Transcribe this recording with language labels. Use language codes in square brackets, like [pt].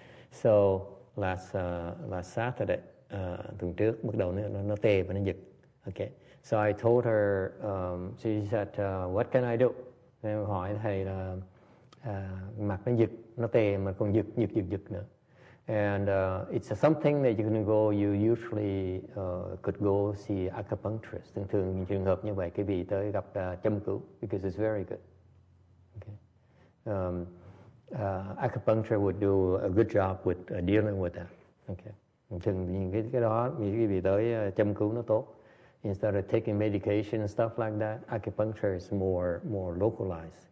[en] So last Saturday, [vi] tuần trước bắt đầu nó tê và nó giật. [en] Okay. So I told her, she said, what can I do? [vi] Em hỏi thầy là mặt nó giật, nó tê mà còn giật nữa. [en] And it's something that you can go. You usually could go see acupuncturist. [vi] Thường trường hợp như vậy, quý vị tới gặp châm cứu [en] because it's very good. Okay. Acupuncture would do a good job with dealing with that. Okay. [vi] Thường cái đó quý vị tới châm cứu nó tốt. [en] Instead of taking medication and stuff like that, acupuncture is more localized.